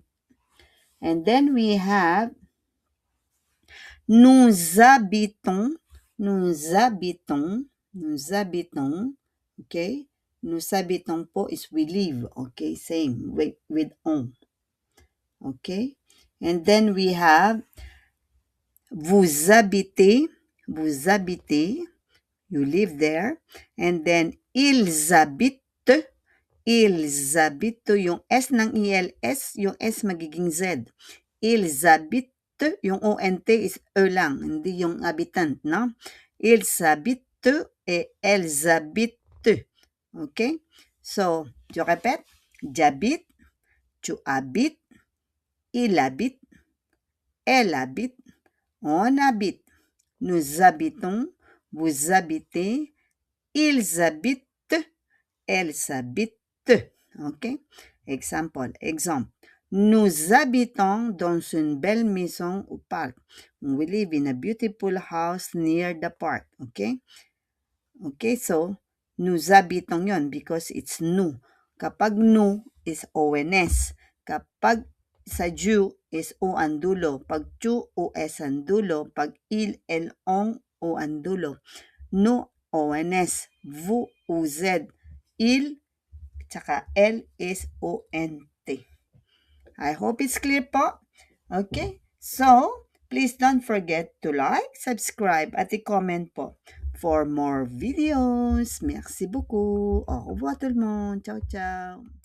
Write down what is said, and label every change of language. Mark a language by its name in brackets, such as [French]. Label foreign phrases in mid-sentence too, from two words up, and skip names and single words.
[English] And then we have [French] nous habitons, [English] okay? [French] Nous habitons [English] po is we live, okay? Same with on, okay? And then we have [French] vous habitez, [English] you live there. And then [French] ils habitent, [Filipino] yung S ng ILS, yung S magiging Z. [French] Ils habitent, [Filipino] yung ONT is E lang, hindi yung habitant, no? [French] Ils habitent et elles habitent. Okay? So, je répète. J'habite, tu habites, il habite, elle habite, on habite, nous habitons, vous habitez, ils habitent, elles habitent. Okay? Exemple. Nous habitons dans une belle maison au parc. [English] We live in a beautiful house near the park. Okay? Okay, so, [French] nous habitons [English] yon because it's nous. [Filipino] Kapag nous is ONS. Kapag sa you is O ang dulo. Pag tu, OS ang dulo. Pag il, el, on, O ang dulo. [French] Nous, ONS. Vous, UZ. Il, [Filipino] tsaka L is ONT. [English] I hope it's clear po. Okay? So, Please don't forget to like, subscribe at i-comment po for more videos. [French] Merci beaucoup. Au revoir tout le monde. [Italian] Ciao, ciao.